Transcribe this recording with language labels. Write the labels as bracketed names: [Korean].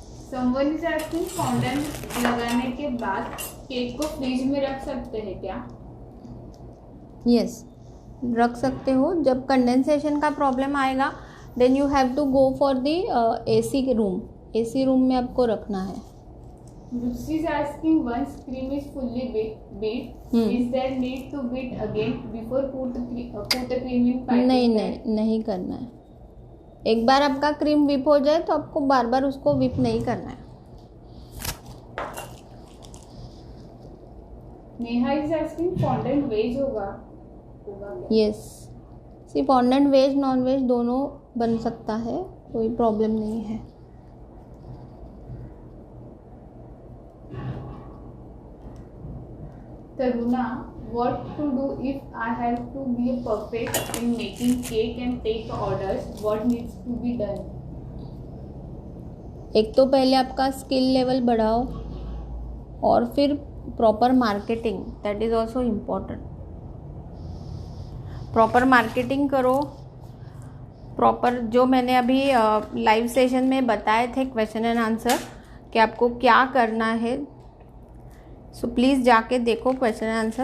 [English] someone is asking [Hindi] fondant लगाने के बाद केक को फ्रीज में रख सकते हैं क्या? यस, रख सकते हो. जब कंडेंसेशन का प्रॉब्लम आएगा [English] Then you have to go for the AC room. [Hindi] AC room में आपको रखना है. [English] Lucy is asking once cream is fully beat, is there need to beat again before put a cream in piping bag? [Hindi] नहीं करना है. एक बार आपका cream whip हो जाए तो आपको बार बार उसको विप नहीं करना है. Neha [English] is asking [Hindi] fondant veg होगा [English] Yes. [Hindi] सी फॉन्डेंट वेज नॉन वेज दोनों बन सकता है, कोई प्रॉब्लम नहीं है. [English] Taruna, what to do if I have to be perfect in making cake and take orders? What needs to be done? [Hindi] एक तो पहले आपका स्किल लेवल बढ़ाओ और फिर proper marketing, [English] That is also important. [Hindi] Proper marketing करो. Proper जो मैंने अभी लाइव सेशन में बताए थे क्वेश्चन एंड आंसर कि आपको क्या करना है, सो प्लीज़ जाके देखो क्वेश्चन एंड आंसर.